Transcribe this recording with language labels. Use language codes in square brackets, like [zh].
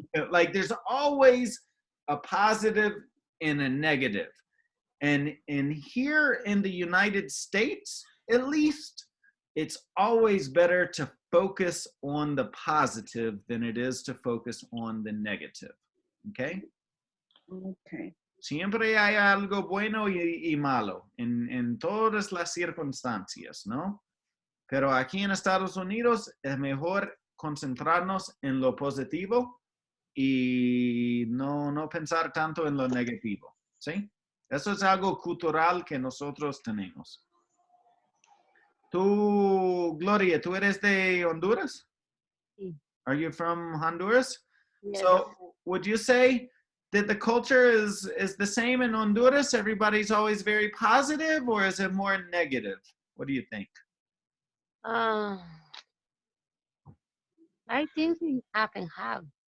[en] Like there's always a positive and a negative. And here in the United States, at least, it's always better to focus on the positive than it is to focus on the negative. Okay? Okay. [es] Siempre hay algo bueno y malo en todas las circunstancias, ¿no? Pero aquí en Estados Unidos es mejor concentrarnos en lo positivo y no pensar tanto en lo negativo, ¿sí? Eso es algo cultural que nosotros tenemos. Tú, Gloria, ¿tú eres de Honduras? Sí. [en] Are you from Honduras? Yes. So would you say that the culture is the same in Honduras? Everybody's always very positive, or is it more negative? What do you think? I think it's half and half.